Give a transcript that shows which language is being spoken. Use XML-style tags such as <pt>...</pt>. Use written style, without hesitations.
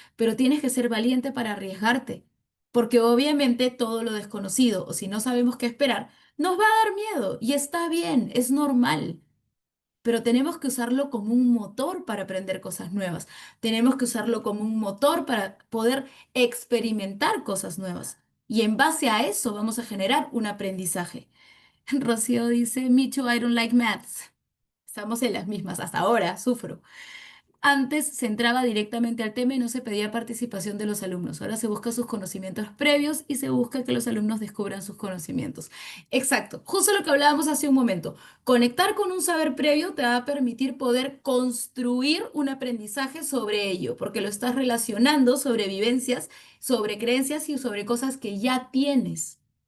<es>Pero tienes que ser valiente para arriesgarte, porque obviamente todo lo desconocido o si no sabemos qué esperar, nos va a dar miedo y está bien, es normal. Pero tenemos que usarlo como un motor para aprender cosas nuevas. Tenemos que usarlo como un motor para poder experimentar cosas nuevas. Y en base a eso vamos a generar un aprendizaje. Rocío dice,</es> <en>Me too, I don't like maths.</en> <es>Estamos en las mismas, hasta ahora sufro. Antes se entraba directamente al tema y no se pedía participación de los alumnos. Ahora se busca sus conocimientos previos y se busca que los alumnos descubran sus conocimientos. Exacto, justo lo que hablábamos hace un momento. Conectar con un saber previo te va a permitir poder construir un aprendizaje sobre ello, porque lo estás relacionando sobre vivencias, sobre creencias y sobre cosas que ya tienes.</es>